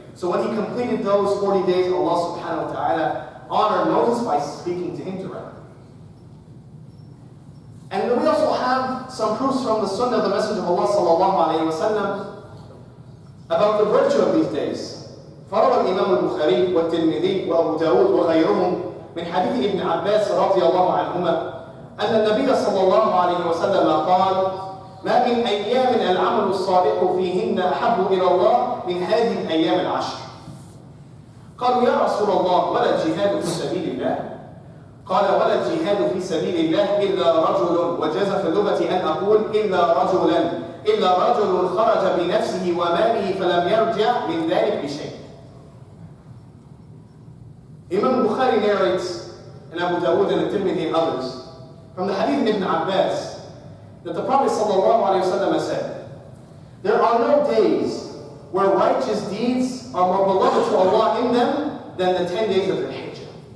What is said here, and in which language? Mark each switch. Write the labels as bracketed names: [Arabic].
[English] So when he completed those 40 days, Allah subhanahu wa ta'ala honored Moses by speaking to him directly. And then we also have some proofs from the Sunnah of the Messenger of Allah sallallahu alayhi wa sallam about the virtue of these days. [Arabic] فروى الإمام البخاري والترمذي وأبو داود وغيرهم من حديث ابن عباس رضي الله عنهما أن النبي صلى الله عليه وسلم قال ما من أيام العمل الصالح فيهن أحب إلى الله من هذه الأيام العشر. قالوا يا رسول الله ولا الجهاد في سبيل الله؟ قال ولا الجهاد في سبيل الله إلا رجل، وجاز في اللغة أن أقول إلا رجل خرج بنفسه وماله فلم يرجع من ذلك بشيء. [English] Imam Bukhari narrates, and Abu Dawud and Tirmidhi and others, from the hadith of Ibn Abbas, that the Prophet ﷺ said, there are no days where righteous deeds are more beloved to Allah in them than the 10 days of the Hijjah.